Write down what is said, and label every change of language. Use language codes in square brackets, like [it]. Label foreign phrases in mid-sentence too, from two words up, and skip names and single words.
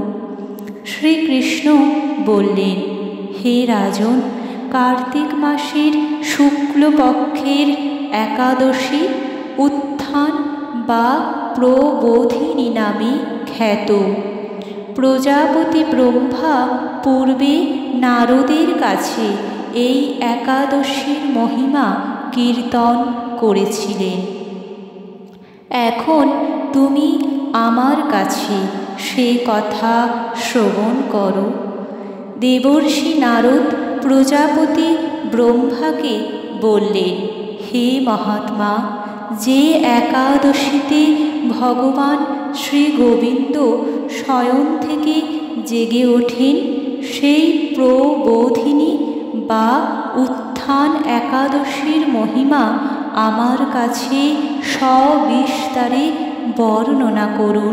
[bn] শ্রীকৃষ্ণ বলেন, হে রাজন, কার্তিক মাসের শুক্লপক্ষের একাদশী উত্থান বা প্রবোধিনী নামে খ্যাত। প্রজাপতি ব্রহ্মা পূর্বে নারদের কাছে এই একাদশীর মহিমা কীর্তন করেছিলেন। এখন তুমি আমার কাছে সে কথা শ্রবণ করো। দেবর্ষি নারদ প্রজাপতি ব্রহ্মাকে বললেন, হে মহাত্মা, যে একাদশীতে ভগবান শ্রী গোবিন্দ শয়ন থেকে জেগে ওঠেন, সেই প্রবোধিনী বা উত্থান একাদশীর মহিমা আমার কাছে সবিস্তারে বর্ণনা করুন।